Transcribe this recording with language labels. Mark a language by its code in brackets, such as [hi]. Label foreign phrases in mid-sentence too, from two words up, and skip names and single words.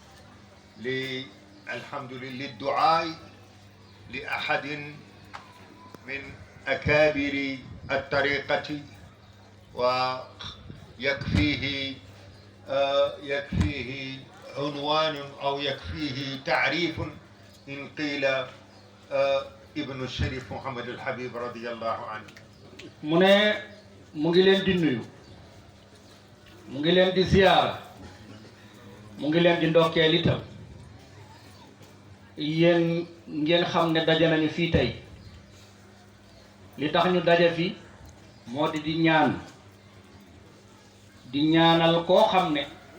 [ar] الحمد لله للدعاء لأحد من أكابر الطريقة، ويكفيه عنوان أو يكفيه تعريف إن قيل ابن الشريف محمد الحبيب رضي الله عنه. [wo] mu ne mu ngi leen di nuyu, mu ngi leen di ziyaara, mu ngi leen di ndokkeel itam. yéen ngeen xam ne daje nañu fii tey, li tax ñu daje fi moo di ñaanal koo xam ne